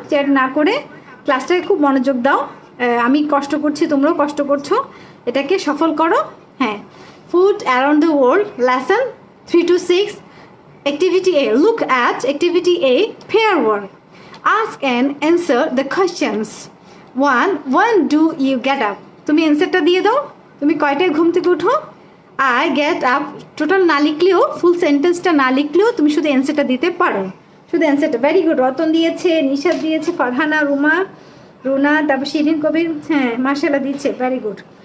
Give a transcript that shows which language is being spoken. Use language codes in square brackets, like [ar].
[bn] Chat না করে ক্লাসটাকে খুব মনোযোগ দাও। আমি কষ্ট করছি, তোমরাও কষ্ট করছো, এটাকে সফল করো। [en] হ্যাঁ, food around the world, lesson 3 to 6, activity A. Look at activity A, pair word. Ask and answer the questions. 1. When do you get up? [bn] তুমি অ্যান্সারটা দিয়ে দাও, তুমি কয়টায় ঘুম থেকে উঠো? [en] I get up [bn] টোটাল না লিখলেও, ফুল সেন্টেন্সটা না লিখলেও তুমি শুধু অ্যান্সারটা দিতে পারো, শুধু অ্যান্সারটা। Very good. রতন দিয়েছে, নিশাদ দিয়েছে, ফারহানা, রুমা, রুনা, তারপর শিরিন কবির, হ্যাঁ মাশাআল্লাহ দিচ্ছে, ভেরি গুড।